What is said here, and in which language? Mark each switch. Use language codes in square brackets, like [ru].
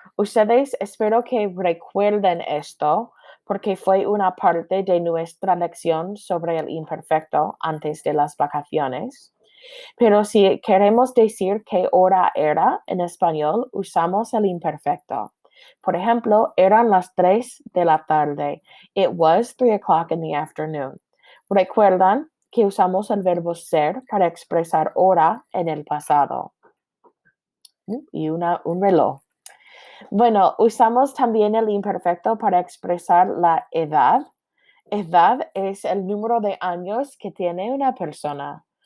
[es] Ustedes espero que recuerden esto porque fue una parte de nuestra lección sobre el imperfecto antes de las vacaciones. Pero si queremos decir qué hora era en español, usamos el imperfecto. Por ejemplo, eran las 3 de la tarde. [en] It was 3 o'clock in the afternoon. [es] ¿Recuerdan que usamos el verbo ser para expresar hora en el pasado? Y un reloj. Bueno, usamos también el imperfecto para expresar la edad. Edad es el número de años que tiene una persona.